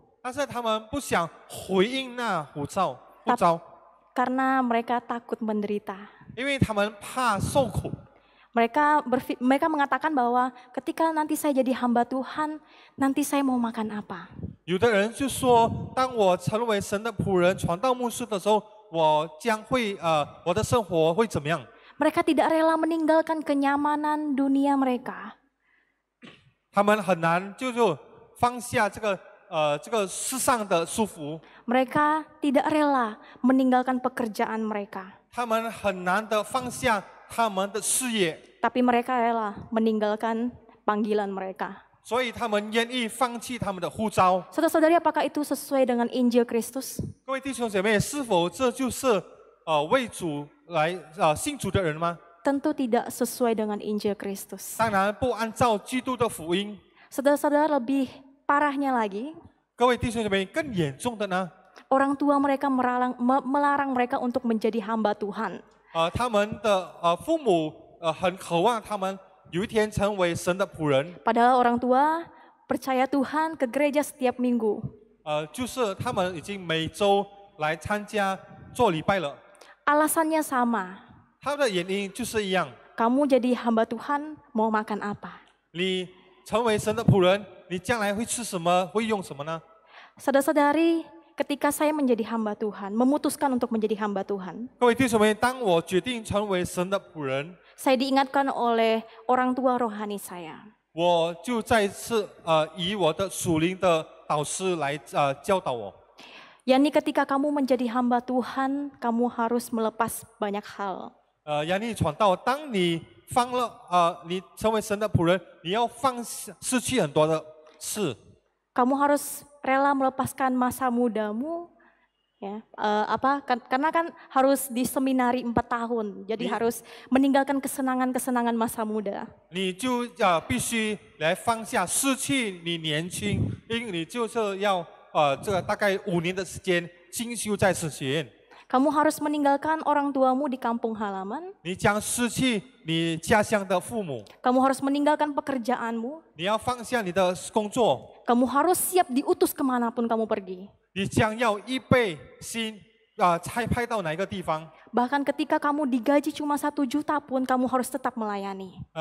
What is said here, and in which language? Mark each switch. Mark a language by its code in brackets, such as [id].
[zh] 但是他们不想回应那呼召， [id] karena mereka takut menderita. [zh] 因为他们怕受苦。 [id] Mereka mengatakan bahwa ketika nanti saya jadi hamba Tuhan, nanti saya mau makan apa? [zh] 有的人就说，当我成为神的仆人、传道牧师的时候，我将会我的生活会怎么样？ [id] Mereka tidak rela meninggalkan kenyamanan dunia mereka. [zh] 他们很难就放下这个世上的束缚， [id] Mereka tidak rela meninggalkan pekerjaan mereka. [zh] 他们很难的放下他们的事业， [id] Tapi mereka rela meninggalkan panggilan mereka. [zh] 所以他们愿意放弃他们的呼召。 [id] Saudara-saudari, apakah itu sesuai dengan Injil Kristus? [zh] 各位弟兄姐妹，是否这就是为主来信主的人吗？ [id] Tentu tidak sesuai dengan Injil Kristus. [zh] 当然不按照基督的福音。 [id] Saudara-saudara, lebih parahnya lagi, [zh] 各位弟兄姐妹，更严重的呢？ [id] orang tua mereka melarang mereka untuk menjadi hamba Tuhan. [zh] 他们的父母很渴望他们有一天成为神的仆人。 [id] Padahal orang tua percaya Tuhan ke gereja setiap minggu. [zh] 就是他们已经每周来参加做礼拜了。 [id] Alasannya sama. [zh] 他们的原因就是一样。 [id] Kamu jadi hamba Tuhan, mau makan apa? [zh] 你成为神的仆人，你将来会吃什么？会用什么呢？ [id] Saudara-saudari, ketika saya menjadi hamba Tuhan, memutuskan untuk menjadi hamba Tuhan, [zh] 各位弟兄们，当我决定成为神的仆人， [id] saya diingatkan oleh orang tua rohani saya. [zh] 我就再次以我的属灵的导师来教导我。 [id] Yani ketika kamu menjadi hamba Tuhan, kamu harus melepas banyak hal. [zh] 杨丽传道，当你你成为神的仆人，你要失去很多的事。 [id] Kamu harus rela melepaskan masa mudamu, ya, karena kan harus di seminari 4 tahun, jadi harus meninggalkan kesenangan-kesenangan masa muda. [zh] 你就必须来放下，失去你年轻，因为你就是要这个大概5年的时间进修在神学院。 [id] Kamu harus meninggalkan orang tuamu di kampung halaman. [zh] 你将失去你家乡的父母， [id] Kamu harus meninggalkan pekerjaanmu. [zh] 你要放下你的工作， [id] Kamu harus siap diutus kemanapun kamu pergi. [zh] 你将要预备心差派到哪一个地方？ [id] Bahkan ketika kamu digaji cuma 1 juta pun, kamu harus tetap melayani.